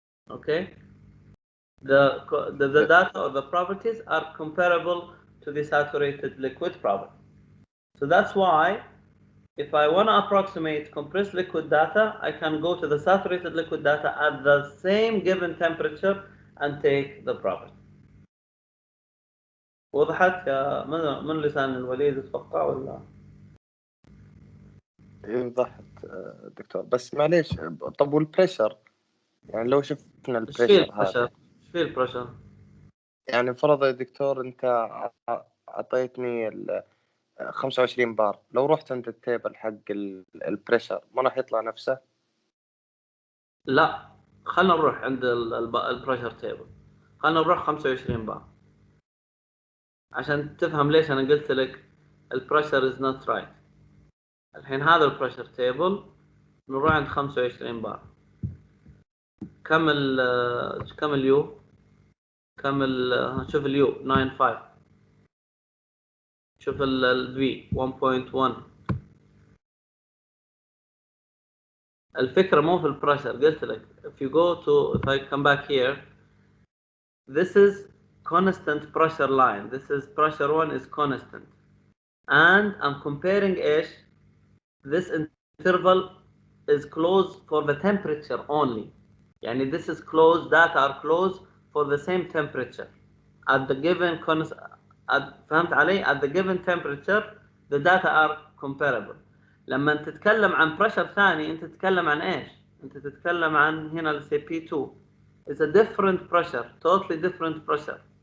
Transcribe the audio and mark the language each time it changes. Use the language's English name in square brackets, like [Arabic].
[English] Okay, the data or the properties are comparable to the saturated liquid property. So that's why if I want to approximate compressed liquid data, I can go to the saturated liquid data at the same given temperature and take the property. [Arabic] وضحت يا من لسان الوليد اتوقع ولا؟ وضحت دكتور، بس معليش، طب والبريشر؟ يعني لو شفنا ايش في البريشر البريشر؟ هذا، ايش في البريشر؟ يعني فرض يا دكتور انت اعطيتني 25 بار، لو رحت عند التيبل حق البريشر ما راح يطلع نفسه؟ لا، خلنا نروح عند البريشر تيبل، خلنا نروح 25 بار عشان تفهم ليش انا قلت لك البريشر [English] Is not right. [Arabic] الحين هذا البريشر تيبل، نروح عند 25 بار. كم اليو؟ كم شوف اليو 95، شوف الفي 1.1. الفكرة مو في البريشر، قلت لك [English] if I come back here, this is constant pressure line, this is pressure 1 is constant, and I'm comparing [Arabic] ايش؟ [English] this interval is closed for the temperature only. يعني this is closed, data are closed for the same temperature at the given [Arabic] فهمت علي؟ [English] at the given temperature the data are comparable. [Arabic] لما تتكلم عن pressure ثاني انت تتكلم عن ايش؟ انت تتكلم عن هنا [English] let's say P2 is a different pressure, totally different pressure.